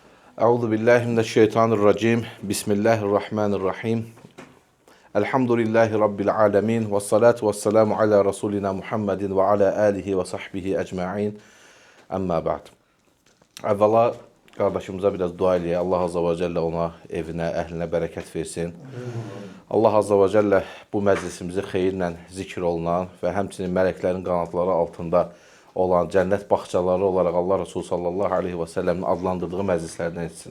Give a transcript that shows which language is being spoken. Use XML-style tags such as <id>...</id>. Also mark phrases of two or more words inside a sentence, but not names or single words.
<ar>أعوذ بالله من الشيطان الرجيم. بسم الله الرحمن الرحيم. الحمد لله رب العالمين والصلاة والسلام على رسولنا محمد وعلى آله وصحبه أجمعين. أما بعد.</ar> <az>Əvvəla qardaşımıza biraz dua eləyək. Allah</az> <ar>عز وجل</ar> <az>ona, evinə, əhlinə bərəkət versin. Allah</az> <ar>عز وجل</ar> <az>bu məclisimizi xeyirlə zikr olunan və həmçinin mələklərin qanadları altında olan cənnət bağçaları olaraq Allah Resulü</az> <ar>صلى الله عليه وسلم</ar> <az>adlandırdığı məclislərdən etsin.</az>